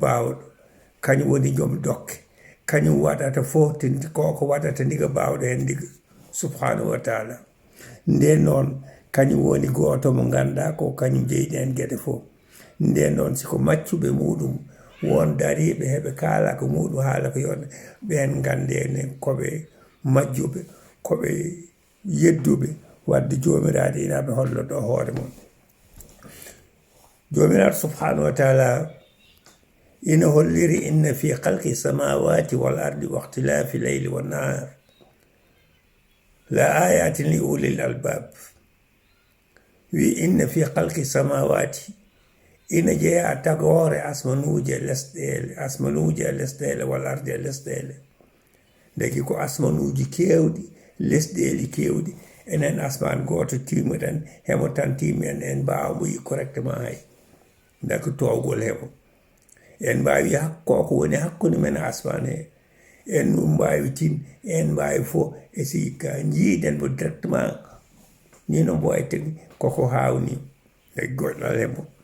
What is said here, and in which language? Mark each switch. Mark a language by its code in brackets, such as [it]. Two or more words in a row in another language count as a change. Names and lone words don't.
[ff] bawɗo kañum woni joom dokke kañum waɗata fof koko waɗata ndiga bawɗo hen ndiga [ar] سبحانه وتعالى [ff] nden noon kañum woni goto mo ganduɗa ko kañum jeyɗi hen gueɗe fof nden noon siko maccuɓe muɗum won dariɓe heɓe kaala ko muɗum haala ko yonde ɓen gandene koɓe majjuɓe koɓe yedduɓe wadde jomiraɗo inaɓe holloɗo hoore mum [ar] jomiraɗo سبحانه وتعالى [ff] ina holliri [ar] إن في خلق السماوات والأرض واختلاف الليل والنهار لآيات لأولي الألباب [ff] wi [ar] إن في خلق السماوات [ff] ina jeeya tagore asmanuji e lesɗele [ar] والأرض [ff] e lesɗele dagi ko asmanuji kewɗi lesɗeli kewɗi enen asman goto timmuɗen hemo tan timmi en mbawa yi correctement hay dako towgol heɓo en mbawi koko woni hakkude men asman he en mbawi tin en mbawi fof e si ka jiiden mo directement ni no mbo tegi koko hawni e goɗɗal heɓo